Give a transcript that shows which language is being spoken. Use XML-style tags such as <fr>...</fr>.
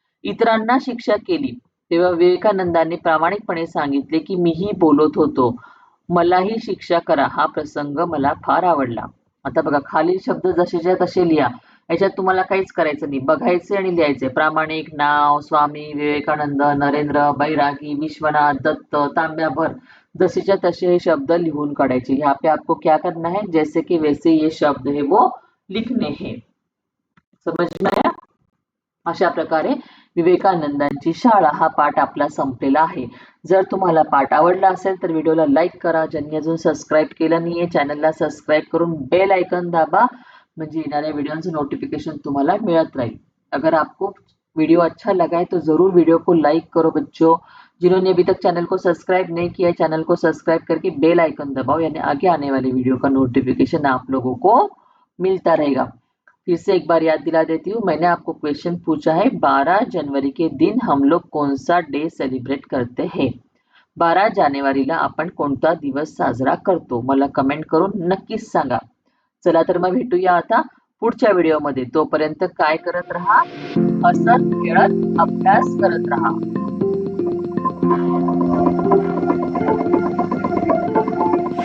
<mr>इतरांना शिक्षा केली तेव्हा विवेकानंदांनी प्रामाणिकपणे सांगितले की मीही बोलत होतो, मलाही शिक्षा करा. हा प्रसंग मला फार आवडला. आता बघा, खालील शब्द जसेच्या तसे लिहा. याच्यात तुम्हाला काहीच करायचं नाही, बघायचे आणि लिहायचे. प्रामाणिक, नाव, स्वामी विवेकानंद, नरेंद्र, बैरागी, विश्वनाथ दत्त, तांब्याभर, जसेच्या तसे हे शब्द लिहून काढायचे.</mr> <hi>यहाँ पे आपको क्या करना है, जैसे कि वैसे ये शब्द है वो लिखने हैं. समझ में आया?</hi> <mr>अशा प्रकारे विवेकानंदांची शाळा हा पाठ आपला संपलेला आहे. जर तुम्हाला पाठ आवडला असेल तर व्हिडिओला लाईक करा. ज्यांनी अजून सबस्क्राईब केलं नाहीये चॅनलला सबस्क्राईब करून बेल आयकन दाबा, म्हणजे येणाऱ्या वीडियोचं नोटिफिकेशन तुम्हाला मिळत राहील.</mr> <hi>अगर आपको वीडियो अच्छा लगा है तो जरूर वीडियो को लाइक करो बच्चों. जिन्होंने अभी तक चैनल को सब्सक्राइब नहीं किया है चैनल को सब्सक्राइब करके बेल आइकन दबाओ, यानी आगे आने वाले वीडियो का नोटिफिकेशन आप लोगों को मिलता रहेगा. फिर से एक बार याद दिला देती हूँ. मैंने आपको क्वेश्चन पूछा है 12 जनवरी के दिन हम लोग कौन सा डे सेलिब्रेट करते हैं.</hi> <mr>12 जानेवारीला आपण कोणता दिवस साजरा करतो, मला कमेंट करून नक्कीच सांगा. चला तर मग भेटूया आता पुढच्या व्हिडिओमध्ये. तोपर्यंत काय करत राहा, हसत खेळत अभ्यास करत राहा.</mr>